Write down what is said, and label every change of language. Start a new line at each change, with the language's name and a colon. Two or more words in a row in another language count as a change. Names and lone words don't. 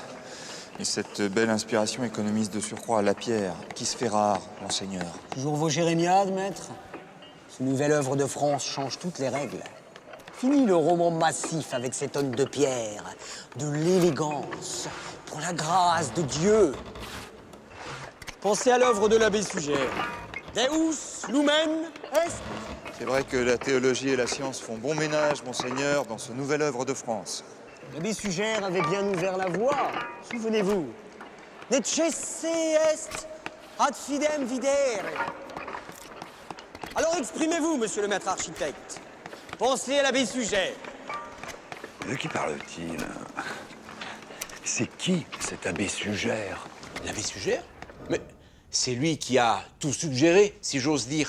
French: Et cette belle inspiration économise de surcroît la pierre, qui se fait rare, monseigneur. Toujours vos jérémiades, maître? Ce nouvelle œuvre de France change toutes les règles. Fini le roman massif avec ces tonnes de pierre, de l'élégance, pour la grâce de Dieu. Pensez à l'œuvre de l'abbé Sugère.
Latin: Deus lumen est.
French: C'est vrai que la théologie et la science font bon ménage, monseigneur, dans ce nouvelle œuvre de France. L'abbé Sugère avait bien ouvert la voie, souvenez-vous.
Latin: Necesse est ad fidem videre.
French: Alors exprimez-vous, monsieur le maître architecte. Pensez à l'abbé Sugère. De qui parle-t-il? C'est qui, cet abbé Sugère? L'abbé Sugère? Mais c'est lui qui a tout suggéré, si j'ose dire.